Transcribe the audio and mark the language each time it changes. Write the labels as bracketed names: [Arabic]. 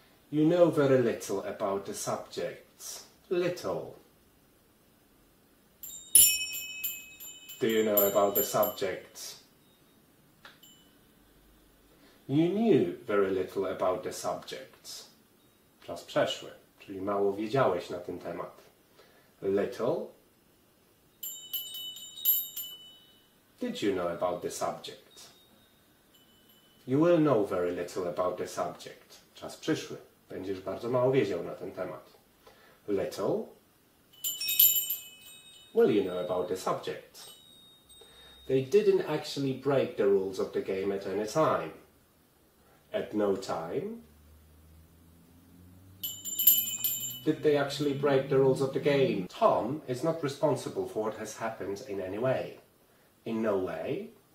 [English] You know very little about the subjects. Little. Do you know about the subjects? You knew very little about the subjects. [Polish] Czas przeszły, czyli mało wiedziałeś na ten temat. [English] Little. Did you know about the subject? You will know very little about the subject. [Polish] Czas przyszły. Będziesz bardzo mało wiedział na ten temat. [English] Little. Will you know about the subject? They didn't actually break the rules of the game at any time. At no time. Did they actually break the rules of the game? Tom is not responsible for what has happened in any way. In no way.